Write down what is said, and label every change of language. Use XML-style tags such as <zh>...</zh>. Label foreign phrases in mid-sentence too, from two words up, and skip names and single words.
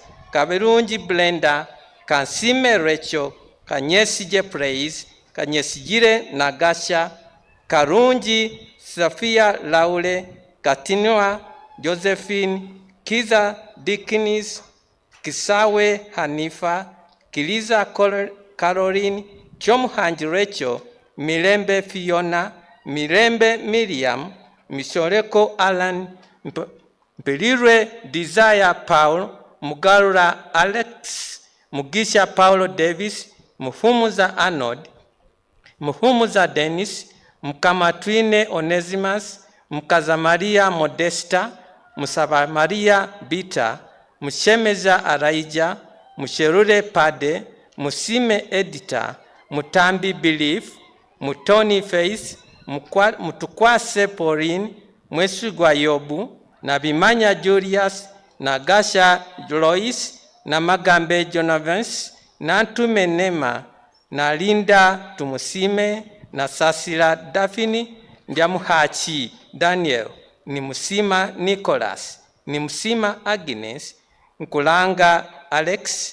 <nyn>Kaberunji Blenda, Kansime Rachel, Kanyesije Praise, Kanyesijire Nagasha, Karunji Safia Laule, Katinua Josephine, Kiza Dickens, Kisawe Hanifa, Kiliza Caroline, Chomhanji Rachel, Mirembe Fiona, Mirembe Miriam, Misoreko Alan, Mpelire Desire Paul, Mugarura Alex, Mugisha Paulo Davis, Muhumuza Arnold, Muhumuza Dennis, Mkamatwine Onesimus, Mkaza Maria Modesta, Musaba Maria Bita, Mushemeza Araija, Musherure Pade, Musime Editor, Mutambi Belief, Mutoni Faith, Mutukwase Pauline, Mwesugwa Yobu, na Bimanya Julius, na Gasha Joyce, na Magambe Jonavens, na Ntume Nema, na Linda Tumusime, na Sasira Daphne, Ndiamuhachi Daniel, ni Musima Nicholas, ni Musima Agnes, Nkulanga Alex,</nyn>